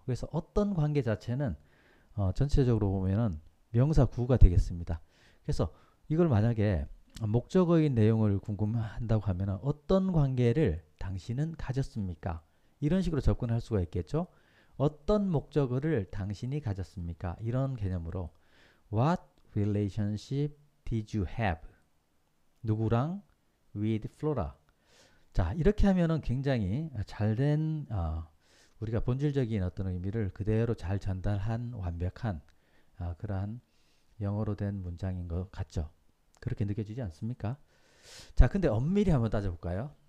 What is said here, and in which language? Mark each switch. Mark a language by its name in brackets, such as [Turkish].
[Korean] 그래서 어떤 관계 자체는 전체적으로 보면은 명사 구가 되겠습니다. 그래서 이걸 만약에 목적어인 내용을 궁금한다고 하면 어떤 관계를 당신은 가졌습니까? 이런 식으로 접근할 수가 있겠죠. 어떤 목적어를 당신이 가졌습니까? 이런 개념으로 [English] What relationship did you have? [Korean] 누구랑? [English] With Flora. [Korean] 자, 이렇게 하면은 굉장히 잘된 우리가 본질적인 어떤 의미를 그대로 잘 전달한 완벽한 그러한 영어로 된 문장인 것 같죠? 그렇게 느껴지지 않습니까? 자, 근데 엄밀히 한번 따져볼까요?